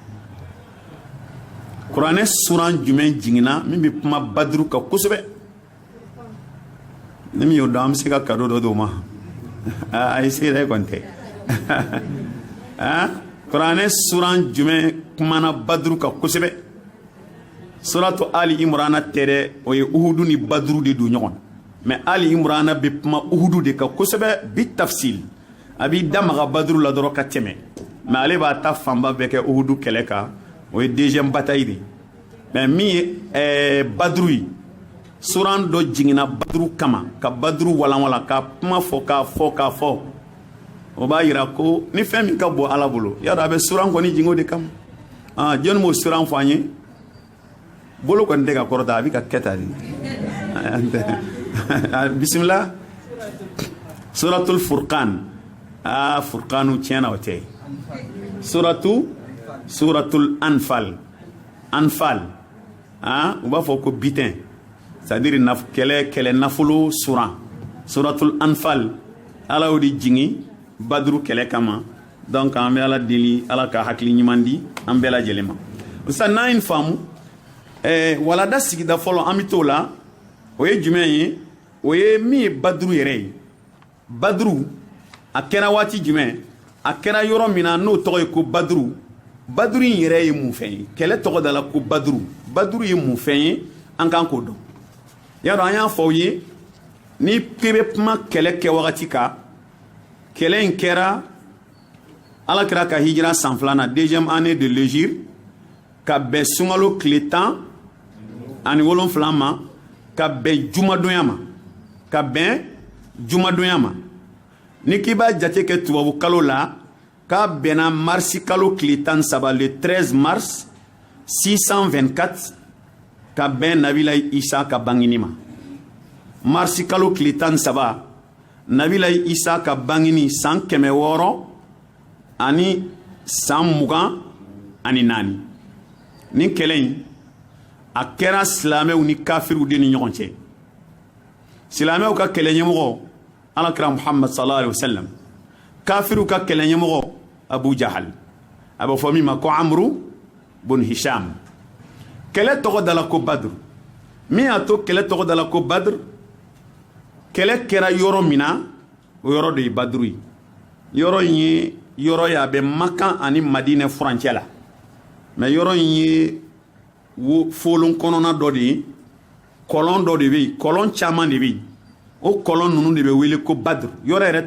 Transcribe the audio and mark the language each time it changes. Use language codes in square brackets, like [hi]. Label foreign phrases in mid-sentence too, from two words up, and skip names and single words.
[bm] kuranɛ suran jumɛn jiginna min bɛ kuma baduru kan kosɛbɛ ni min y'o dɔn an bɛ se ka kado dɔ d'o ma a ye se yɛrɛ kɔni tɛ kuranɛ suran jumɛn kumana baduru kan kosɛbɛ suratu ali imrana tɛ dɛ o ye uhudu ni baduru de don ɲɔgɔn na mɛ ali imrana bɛ kuma uhudu de kan kosɛbɛ [ar] بالتفصيل [bm] a b'i damaga baduru la dɔrɔn ka tɛmɛ mɛ ale b'a ta fanba bɛɛ kɛ uhudu kɛlɛ kan o ye [fr] deuxième bataille de [bm] mɛ min ye baduru ye suran dɔ jiginna baduru kama ka baduru walanwala ka kuma fɔ k'a fɔ o b'a yira ko ni fɛn min ka bɔ ala bolo y'a dɔn a bɛ suran kɔni jigin o de kama jɔnni m'o suran fɔ an ye bolo kɔni tɛ ka kɔrɔta a bɛ ka kɛ tan de bisimila suratul furqan furqanu tiɲɛna o tɛ suratul anfal u b'a fɔ ko bitɛn c'est-à-dire kɛlɛ nafolo suran suratul anfal ala y'o de jigin baduru kɛlɛ kama donc an bɛ ala deli ala ka hakili ɲuman di an bɛɛ lajɛlen ma sisan n'an ye nin faamu walada sigida fɔlɔ an bɛ t'o la o ye jumɛn ye o ye min ye baduru yɛrɛ ye baduru a kɛra waati jumɛn a kɛra yɔrɔ min na n'o tɔgɔ ye ko baduru baduru in yɛrɛ ye mun fɛn ye kɛlɛ tɔgɔ da la ko baduru ye mun fɛn ye an kan k'o dɔn y'a dɔn an y'a fɔ aw ye ni k'i bɛ kuma kɛlɛ kɛ wagati kan kɛlɛ in kɛra alakira ka hijira san filana [fr] deuxième année de l'hégire [bm] ka bɛn sunkalo tile 10 ani 7 ma ka bɛn jumadonya ma ka bɛn jumadonya ma ni k'i b'a jate kɛ tubabu kalo la k'a bɛnna marsi kalo tile 13 [fr] le 13 mars [bm] 624 ka bɛn nabila isa ka bangini ma marsi kalo tile 13 nabila isa ka bangini san 600 ani san 20 ani 4 ni kɛlɛ in a kɛra silamɛw ni kafiriw de ni ɲɔgɔn cɛ silamɛw ka kɛlɛ ɲɛmɔgɔ alakira muhammad [ar] صلى الله عليه وسلم [bm] kafiriw ka kɛlɛ ɲɛmɔgɔ abu jahal a bɛ fɔ min ma ko amru bun hisham kɛlɛ tɔgɔ dala ko badr min y'a to kɛlɛ tɔgɔ dala ko badr kɛlɛ kɛra yɔrɔ min na o yɔrɔ de ye badru ye yɔrɔ in ye yɔrɔ ye a bɛ makan ani madinɛ furancɛ la mais yɔrɔ in ye folon kɔnɔna dɔ de ye kɔlɔn dɔ de bɛ yen kɔlɔn caman de bɛ yen o kɔlɔn ninnu de bɛ wele ko badr yɔrɔ yɛrɛ